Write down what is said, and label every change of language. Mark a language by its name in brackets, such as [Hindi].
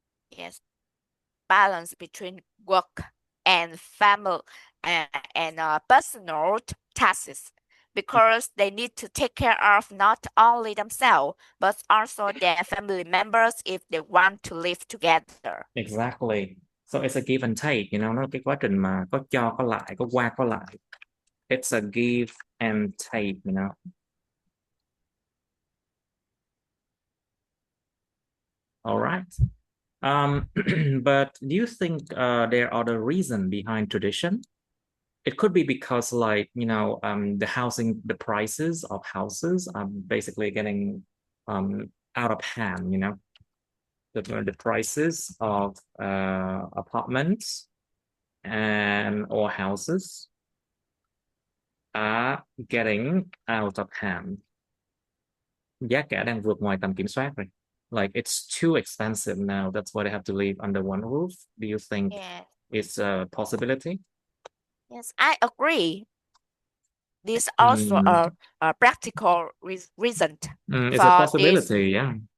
[English] Yes, balance between work and family uh, and personal tasks because they need to take care of not only themselves but also their family members if they want to live together. Exactly. So it's a give and take, you know, [Vietnamese] nó cái quá trình mà có cho có lại, có qua có lại. [English] It's a give and take, you know. All right. Um, but do you think there are the reason behind tradition? It could be because like, you know, the prices of houses are basically getting out of hand, you know. The prices of apartments and or houses are getting out of hand. [Vietnamese] Giá cả đang vượt ngoài tầm kiểm soát rồi. [English] Like it's too expensive now. That's why they have to live under one roof. Do you think Yeah, it's a possibility? yes, I agree. This also Mm, a practical reason it's a for this. possibility, yeah.